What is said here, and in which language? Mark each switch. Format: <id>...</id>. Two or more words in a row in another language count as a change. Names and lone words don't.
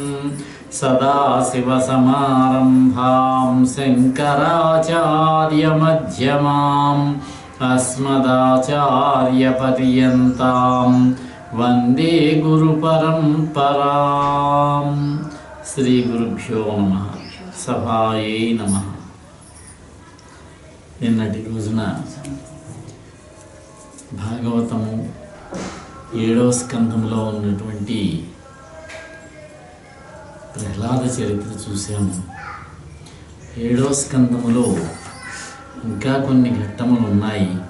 <sa>सदाशिवसमारम्भां शङ्कराचार्यमध्यमाम् अस्मदाचार्यपर्यन्तां वन्दे गुरुपरम्परां श्रीगुरुभ्यो नमः सभायै नमः।</sa> <te>నిన్నటి రోజున భాగవతము 7వ స్కంధంలో ఉన్నటువంటి ప్రహ్లాద చరిత్ర చూసాము. 7వ స్కంధములో ఇంకా కొన్ని ఘట్టములు ఉన్నాయి.</te>